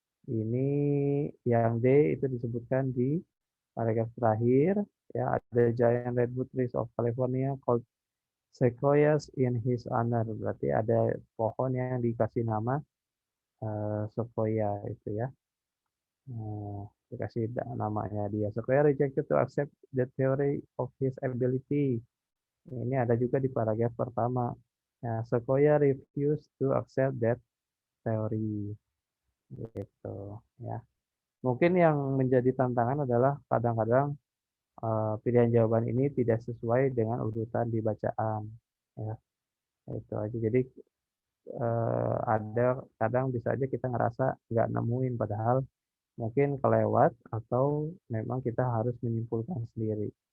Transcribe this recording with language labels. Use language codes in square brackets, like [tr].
[id] Ini yang D itu disebutkan di paragraf terakhir ya, ada [en] giant redwood trees of California called sequoias in his honor. [id] Berarti ada pohon yang dikasih nama sequoia itu ya. Dikasih namanya dia. [en] Sequoia rejected to accept the theory of his ability. [id] Ini ada juga di paragraf pertama. [en] Ya, Sequoia refused to accept that theory. [id] Gitu ya. Mungkin yang menjadi tantangan adalah kadang-kadang pilihan jawaban ini tidak sesuai dengan urutan di bacaan. Ya, itu aja. Jadi ada kadang bisa aja kita ngerasa nggak nemuin, padahal mungkin kelewat atau memang kita harus menyimpulkan sendiri.